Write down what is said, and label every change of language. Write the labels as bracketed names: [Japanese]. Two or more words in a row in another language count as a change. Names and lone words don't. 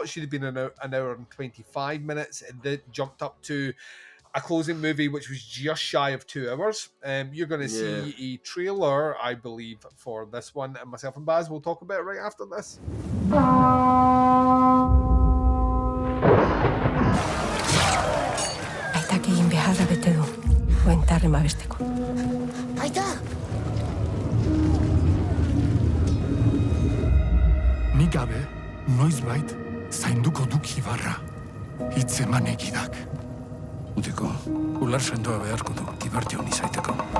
[English] It should have been an hour and 25 minutes. And then jumped up to a closing movie which was just shy of 2 hours. You're going to see a trailer, I believe, for this one. And myself and Baz will talk about it right after this. [Basque] zaharren babesteko. Aita! Nik gabe, noizbait, zainduko duk Ibarra. Hitz eman egidak. Utiko, ular sendoa beharko du, Ibar jaun izaiteko.